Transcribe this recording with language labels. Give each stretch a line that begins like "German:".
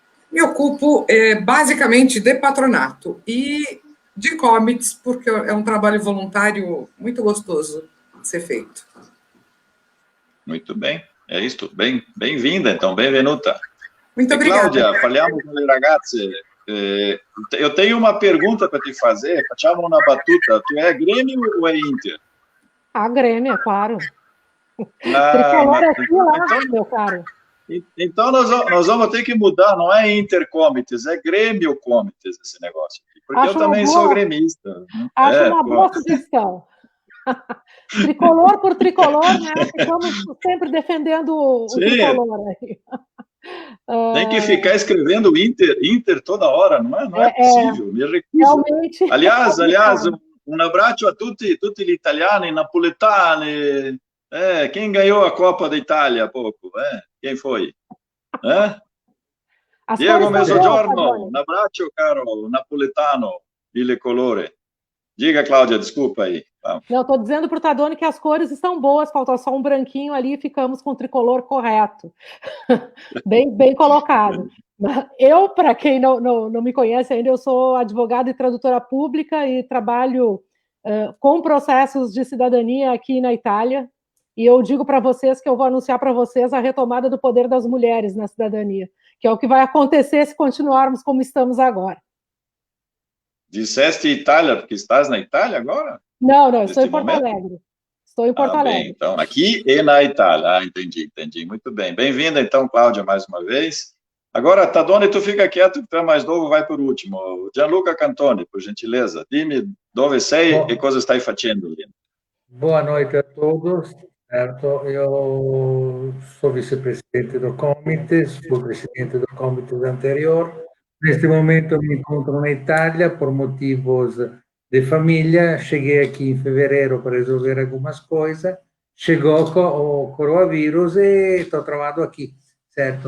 Portuguese: Me ocupo basicamente de patronato e de comites, porque é um trabalho voluntário muito gostoso de ser feito. Muito bem, é isso. Bem-vinda, então, benvenuta. Muito obrigada.
Italian: Cláudia, parliamo con le ragazze.
Portuguese: Eu tenho uma pergunta para te fazer,
Italian: facciamo una battuta.
Portuguese: Tu é Grêmio ou é Inter? Grêmio, é claro. Tricolor aqui lá, então, meu caro. Então nós vamos ter que mudar, não é Intercomites, é Grêmio Comites esse negócio. Porque eu também sou gremista. Acho uma boa sugestão. Tricolor por tricolor, né? Ficamos sempre defendendo o tricolor aí. Tem que ficar escrevendo Inter toda hora, não é possível, me recuso. Realmente. Aliás, um abraço a
Italian: tutti gli italiani, napoletani.
Portuguese: Quem ganhou a Copa da Itália há pouco? Quem foi?
Italian: Diego Mezzogiorno, un abbraccio caro napoletano, il colore.
Portuguese: Diga, Cláudia, desculpa aí. Não, estou dizendo para o Tadoni que as cores estão boas, faltou só um branquinho ali e ficamos com o tricolor correto. bem colocado. Eu, para quem não me conhece ainda, eu sou advogada e tradutora pública e trabalho com processos de cidadania aqui na Itália. E eu digo para vocês que eu vou anunciar para vocês a retomada do poder das mulheres na cidadania, que é o que vai acontecer se continuarmos como estamos agora. Disseste Itália, porque estás na Itália agora? Não, estou em Porto Alegre. Estou em Porto Alegre. Bem, então, aqui e na Itália. Entendi. Muito bem. Bem-vinda, então, Cláudia, mais uma vez. Agora, Tadone, tu fica quieto, que tu é mais novo, vai por último. Gianluca Cantoni, por gentileza,
Italian: dimmi dove sei e cosa stai facendo lì.
Portuguese: Boa noite a todos. Certo, eu sou vice-presidente do Comites, fui presidente do Comites anterior. Neste momento me encontro na Itália por motivos de família. Cheguei aqui em fevereiro para resolver algumas coisas. Chegou o coronavírus e estou travado aqui, certo?